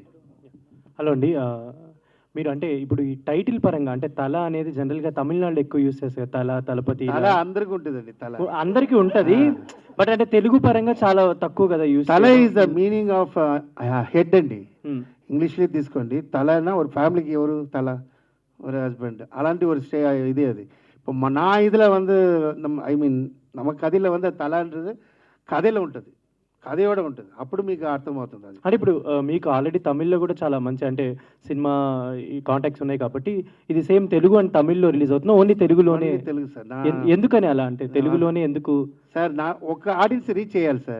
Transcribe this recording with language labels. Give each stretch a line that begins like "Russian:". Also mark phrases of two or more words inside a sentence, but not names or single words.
Telugu: హలో అండి, మీరు అంటే ఇప్పుడు ఈ టైటిల్ పరంగా అంటే తల అనేది జనరల్గా తమిళనాడులో ఎక్కువ యూస్ చేస్తారు. తలపతి అందరికీ ఉంటుందండి. అందరికీ ఉంటుంది. బట్ అంటే తెలుగు పరంగా చాలా తక్కువ కదా యూస్.
English: తల is the meaning of head
Telugu: అండి. ఇంగ్లీష్లో తీసుకోండి. తల ఒక ఫ్యామిలీకి ఎవరు తల, ఒక హస్బెండ్, అలాంటి ఒక ఇది. అది
Tamil: இப்போ నా இதில்
English: I mean
Tamil: நம்ம கதையில் தலன்றது கதையில்
Telugu: ఉంటుంది. కథ కూడా ఉంటుంది, అప్పుడు మీకు అర్థమవుతుంది అది. అంటే ఇప్పుడు మీకు ఆల్రెడీ తమిళ్లో కూడా చాలా మంచి అంటే సినిమా ఈ కాంటాక్ట్స్ ఉన్నాయి కాబట్టి ఇది సేమ్ తెలుగు అండ్ తమిళ్లో రిలీజ్ అవుతుంది, ఓన్లీ తెలుగులోనే. Only తెలుగు సార్. ఎందుకని అలా అంటే తెలుగులోనే ఎందుకు సార్ నా ఒక
English: audience reach
Telugu: చేయాలి సార్.